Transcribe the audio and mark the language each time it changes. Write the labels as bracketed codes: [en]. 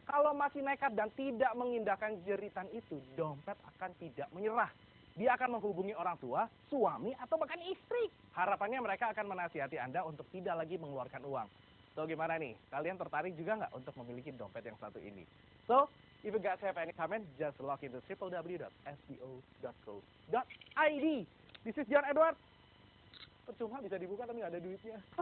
[id] Kalau masih nekat dan tidak mengindahkan jeritan itu, dompet akan tidak menyerah. Dia akan menghubungi orang tua, suami, atau bahkan istri. Harapannya mereka akan menasihati Anda untuk tidak lagi mengeluarkan uang. So, gimana nih? Kalian tertarik juga nggak untuk memiliki dompet yang satu ini? [en] So, if you guys have any comment, just log into www.sbo.co.id. This is John Edward. [id] Percuma bisa dibuka tapi nggak ada duitnya.